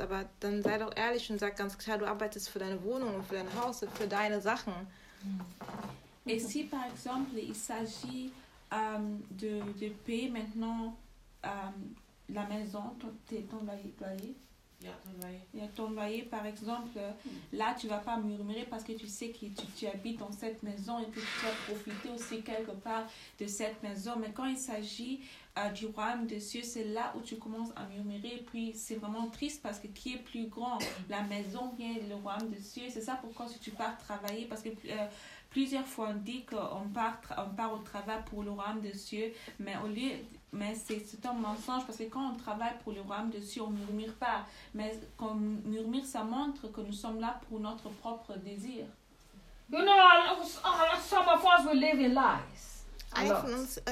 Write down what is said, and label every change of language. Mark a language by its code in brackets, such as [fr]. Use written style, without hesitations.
[de] Aber dann sei doch ehrlich und sag ganz klar, du arbeitest für deine Wohnung, für dein Haus, für deine Sachen. [fr] Et si par exemple il s'agit de payer maintenant la maison, ton loyer. Ya ton loyer, par exemple, là tu vas pas murmurer parce que tu sais que tu habites dans cette maison et que tu as profité aussi quelque part de cette maison. Mais quand il s'agit du royaume des cieux, c'est là où tu commences à murmurer. Puis c'est vraiment triste parce que qui est plus grand, la maison bien le royaume des cieux. C'est ça pourquoi si tu pars travailler, parce que plusieurs fois on dit qu'on part au travail pour le royaume des cieux, mais c'est un mensonge parce que quand on travaille pour le royaume des cieux, on murmure pas. Mais quand on murmure, ça montre que nous sommes là pour notre propre désir. [en] You know, some of us will live in lies.